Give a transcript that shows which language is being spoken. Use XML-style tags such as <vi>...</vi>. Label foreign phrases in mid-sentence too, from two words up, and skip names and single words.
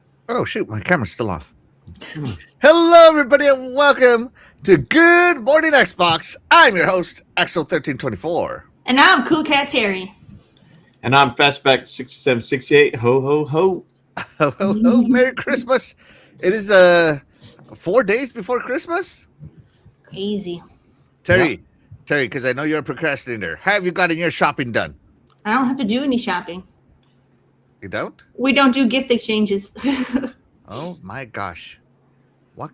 <en>Oh, shoot, my camera's still off. Hello, everybody, and welcome to Good Morning Xbox. I'm your host, Axel1324. And now I'm Cool Cat Terry. And I'm Fastback 6768. Ho, ho, ho. Ho, ho, ho, Merry Christmas. It is 4 days before Christmas. Crazy. Terry, because I know you're a procrastinator. Have you gotten your shopping done? I don't have to do any shopping. You don't? We don't do gift exchanges. Oh my gosh. What</en>